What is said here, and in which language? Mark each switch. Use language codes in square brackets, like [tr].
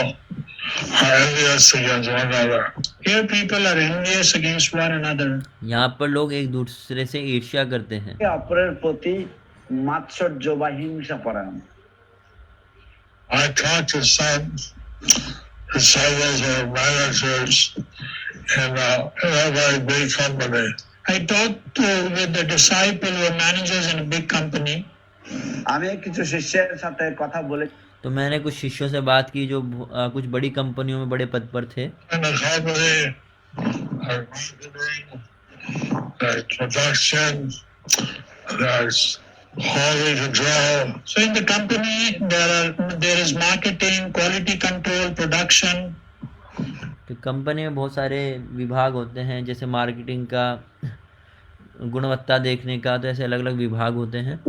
[en] Here people are envious against one another. [hi] यहाँ पर लोग एक दूसरे से ईर्ष्या करते हैं। [bn] অপরের প্রতি মাৎসর্য বা হিংসা পরায়ণ। [en] I talked to some disciples or managers in a very big company. I talked with the disciples or managers in a big company. [bn] আমি কিছু শিষ্যের সাথে কথা বলে [hi] तो मैंने कुछ शिष्यों से बात की जो कुछ बड़ी कंपनियों में बड़े पद पर थे। [en] In the company, there's production, there's quality control. So in the company, there is marketing, quality control, production. [hi] तो कंपनी में बहुत सारे विभाग होते हैं, जैसे मार्केटिंग का, गुणवत्ता देखने का, तो ऐसे अलग अलग विभाग होते हैं।